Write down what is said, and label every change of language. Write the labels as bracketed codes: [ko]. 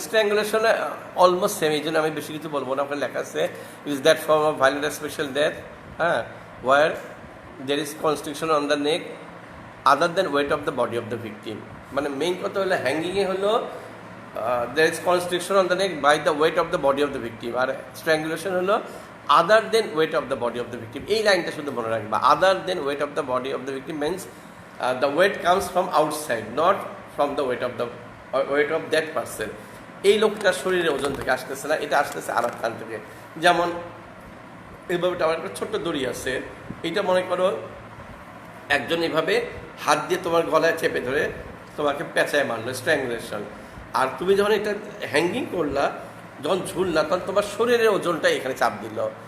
[bn] স্ট্র্যাঙ্গুলেশনে almost same, এই জন্য আমি বেশি কিছু বলবো না। ওখানে লেখা আছে [en] Is that form of violent special death, হ্যাঁ, where there is constriction on the neck other than weight of the body of the victim. [bn] মানে মেইন কথা হলো হ্যাঙ্গিংয়ে হলো [en] there is constriction on the neck by the weight of the body of the victim, [bn] আর strangulation হলো [en] other than weight of the body of the victim. [bn] এই লাইনটা শুধু মনে রাখবা, [en] other than weight of the body of the victim means the weight comes from outside, not from the weight of that person. [bn] এই লোকটার শরীরের ওজন থেকে আসতেছে না, এটা আসতেছে আর স্থান থেকে। যেমন এইভাবে আমার একটা ছোট্ট দড়ি আছে, এইটা মনে করো একজন এইভাবে হাত দিয়ে তোমার গলায় চেপে ধরে তোমাকে পেঁচায় মারলো, স্ট্র্যাঙ্গুলেশন। আর তুমি যখন এটা হ্যাঙ্গিং করলা, যখন ঝুললা, তখন তোমার শরীরের ওজনটা এখানে চাপ দিল।